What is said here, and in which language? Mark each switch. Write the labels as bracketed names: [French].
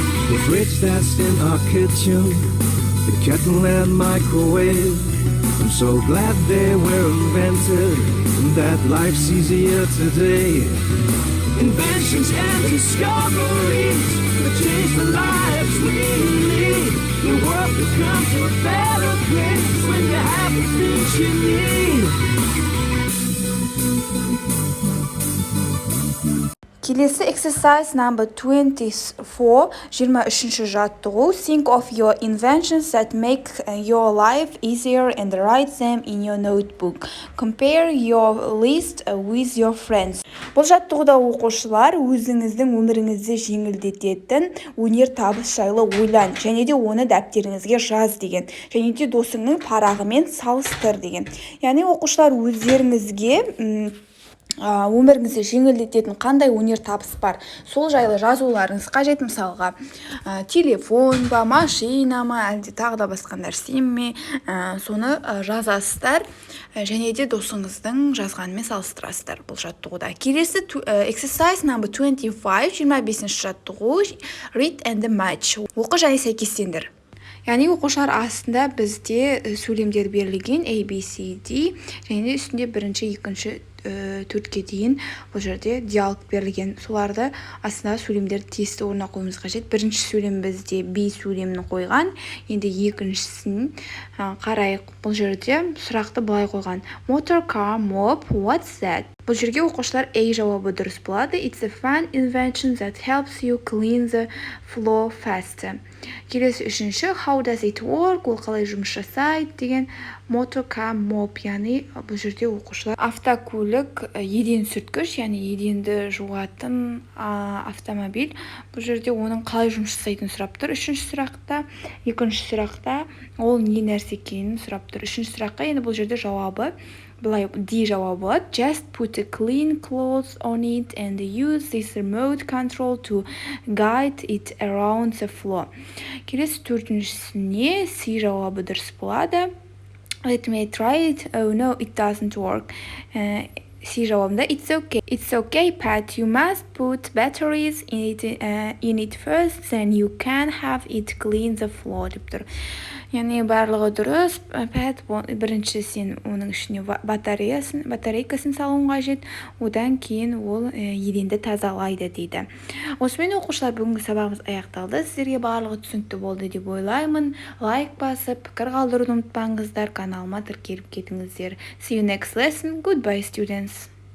[English] The fridge that's in our kitchen, the kettle and microwave, I'm so glad they were invented and that life's easier today. Inventions and discoveries that change the lives we lead. The world becomes a better place when you have the things you need. [Kazakh] Келесі [English] exercise number 24, [Kazakh] 23-ші жаттығу. [English] Think of your inventions that make your life easier and write them in your notebook. Compare your list with your friends. [Kazakh] Бұл жаттығуда оқушылар өзіңіздің өміріңізді жеңілдететін өнер табыс жайлы ойлан, және де оны дәптеріңізге жаз деген. Және де досыңның парағымен салыстыр деген. Яғни оқушылар өздеріңізге өміріңізді жеңілдететін қандай өнер табыс бар, сол жайлы жазуларыңыз қажет. Мысалға телефон ба, машина ма, әлде тағы да басқа нәрсе ме, соны жазасыздар және де досыңыздың жазғанымен салыстырасыздар бұл жаттығуда. Келесі [English] exercise number 25, [Kazakh] 25-ші жаттығу. [English] Read and match. [Kazakh] Оқы және сәйкестендір. Яғни оқушылар астында бізде сөйлемдер берілген A, B, C, D және де үстінде бірінші, екінші, төртке дейін бұл жерде диалог берілген. Соларды астында сөйлемдер тиісті орнына қоймыз қажет. Бірінші сөйлем бізде B сөйлемін қойған. Енді екіншісін қарайық. Бұл жерде сұрақты былай қойған. [English] Motor car mop, what's that? [Kazakh] Бұл жерге оқушылар A жауабы дұрыс болады. [English] It's a fun invention that helps you clean the floor faster. [Kazakh] Келесі үшінші, [English] how does it work? [Kazakh] Ол қалай жұмыс жасайды деген. Motor car mop, яғни бұл жерде оқушылар автокөлік еден сүрткіш, яғни еденді жуатын автомобиль. Бұл жерде оның қалай жұмыс жасайтынын сұрап тұр. Үшінші сұрақта, екінші сұрақта ол не нәрсе екенін сұрап тұр. Үшінші сұраққа енді бұл жерде жауабы былай D жауабы болады. [English] Just put a clean clothes on it and use this remote control to guide it around the floor. [Kazakh] Келесі төртіншісіне C жауабы дұрыс болады. [English] Let me try it. Oh no, it doesn't work. [Kazakh] C жауабында [English] It's okay, Pat. You must put batteries in it first, then you can have it clean the floor [Kazakh] деп тұр. Яғни барлығы дұрыс. Pat, бірінші сен оның ішіне батарейкасын салуың қажет, одан кейін ол еденді тазалайды дейді. Осымен оқушылар бүгінгі сабағымыз аяқталды. Сіздерге барлығы түсінікті болды деп ойлаймын. Лайк басып, пікір қалдыруды ұмытпаңыздар. Каналыма тіркеліп кетіңіздер. [English] See you next lesson. Goodbye, students.